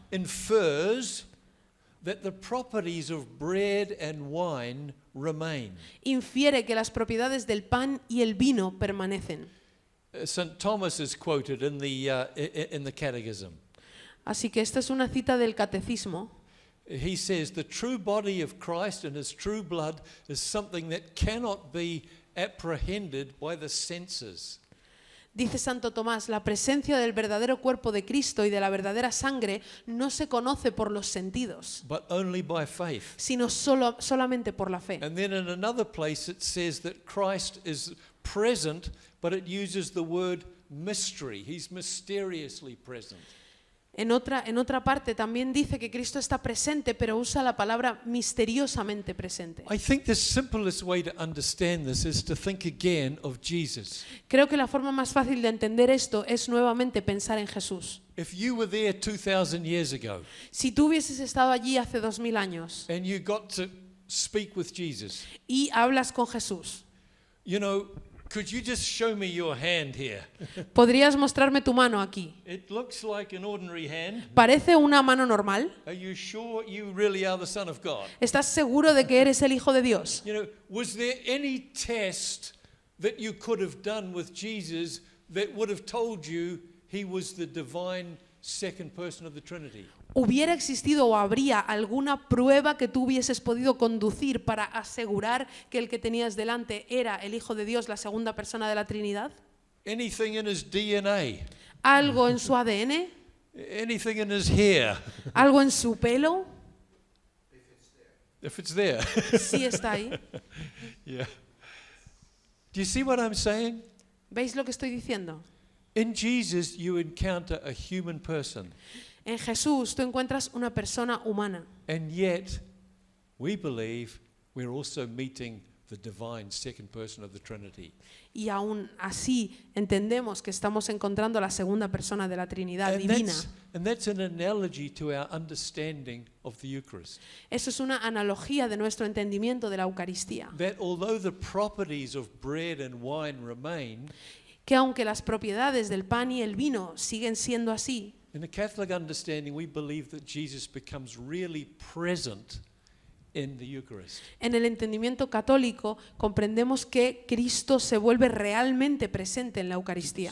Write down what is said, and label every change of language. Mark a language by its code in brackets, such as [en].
[en] infers that the properties of bread and wine remain. [es] infiere que las propiedades del pan y el vino permanecen. [en] St. Thomas is quoted in the Catechism. [es] Así que esta es una cita del Catecismo. [en] He says the true body of Christ and his true blood is something that cannot be apprehended by the senses. [es] Dice Santo Tomás, la presencia del verdadero cuerpo de Cristo y de la verdadera sangre no se conoce por los sentidos, [en] But only by faith. [es] sino solamente por la fe. [en] And then in another place it says that Christ is present, but it uses the word mystery. He's mysteriously present. [es] En otra parte también dice que Cristo está presente, pero usa la palabra misteriosamente presente. [en] I think the simplest way to understand this is to think again of Jesus. [es] Creo que la forma más fácil de entender esto es nuevamente pensar en Jesús. [en] If you were there 2,000 years ago [es] Si tú hubieses estado allí hace 2000 años [en] and you got to speak with Jesus, [es] y hablas con Jesús, [en] you know, Could you just show me your hand here? [es] ¿Podrías mostrarme tu mano aquí? [en] It looks like an ordinary hand. [es] ¿Parece una mano normal? [en] Are you sure you really are the Son of God? [es] ¿Estás seguro de que eres el Hijo de Dios? [en] You know, was there any test that you could have done with Jesus that would have told you he was the divine second person of the Trinity? [es] ¿Hubiera existido o habría alguna prueba que tú hubieses podido conducir para asegurar que el que tenías delante era el Hijo de Dios, la segunda persona de la Trinidad? [en] Anything in his DNA? [es] ¿Algo en su ADN? [en] Anything in his hair? [es] ¿Algo en su pelo? [en] If it's there. [es] Sí está ahí. [en] Yeah. Do you see what I'm saying? [es] ¿Veis lo que estoy diciendo? [en] In Jesus, you encounter a human person, [es] En Jesús tú encuentras una persona humana. [en] and yet we believe we're also meeting the divine second person of the Trinity. [es] Y aún así entendemos que estamos encontrando a la segunda persona de la Trinidad [en] And [es] divina. [en] that's an analogy to our understanding of the Eucharist. [es] Eso es una analogía de nuestro entendimiento de la Eucaristía. [en] That although the properties of bread and wine remain, [es] Que aunque las propiedades del pan y el vino siguen siendo así, [en] in the Catholic understanding, we believe that Jesus becomes really present in the Eucharist. [es] en el entendimiento católico comprendemos que Cristo se vuelve realmente presente en la Eucaristía.